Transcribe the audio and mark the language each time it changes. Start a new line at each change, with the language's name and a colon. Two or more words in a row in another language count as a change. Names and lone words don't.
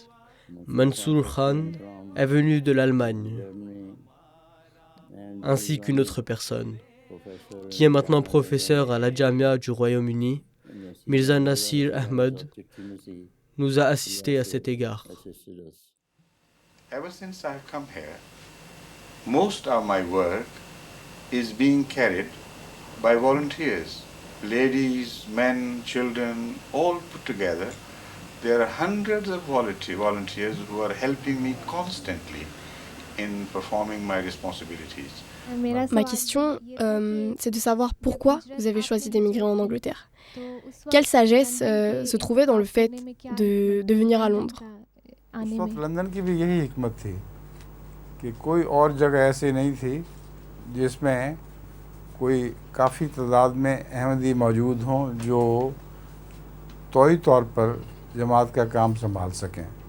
French: Mansour Khan est venu de l'Allemagne, ainsi qu'une autre personne, qui est maintenant professeur à la Jamia du Royaume-Uni, Mirza Nasir Ahmed, nous a assistés à cet égard.
English: Ever since I've come here, most of my work is being carried by volunteers. Ladies, men, children, all put together. There are hundreds of volunteers who are helping me constantly in performing my responsibilities.
French: Ma question, c'est de savoir pourquoi vous avez choisi d'émigrer en Angleterre. Quelle sagesse se trouvait dans le fait de venir à Londres?
Urdu: اس وقت لندن کی بھی یہی حکمت تھی کہ کوئی اور جگہ ایسی نہیں تھی جس میں کوئی کافی تعداد میں احمدی موجود ہوں جو طوعی طور پر جماعت کا کام سنبھال سکیں.